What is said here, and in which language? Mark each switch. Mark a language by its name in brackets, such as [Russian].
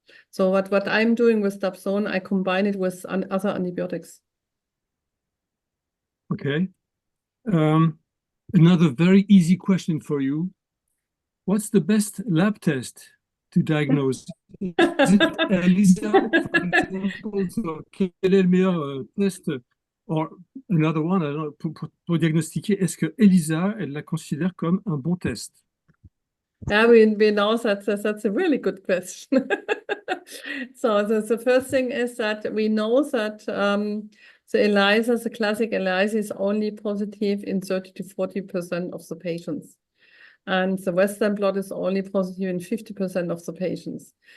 [English] So what I'm doing with dapsone, I combine it with other antibiotics. Okay. Another very easy question for you. What's the best lab test to diagnose? Is it ELISA, for example? So, [French] quel est le meilleur test [English] Or, another one, I don't know, [French] pour diagnostiquer, est-ce que Elisa, elle la considère comme un bon test? [English] Yeah, we know that's a really good question. So the first thing is that we know that the ELISA, the classic ELISA, is only positive in 30 to 40% of the patients. And the Western blot is only positive in 50% of the patients.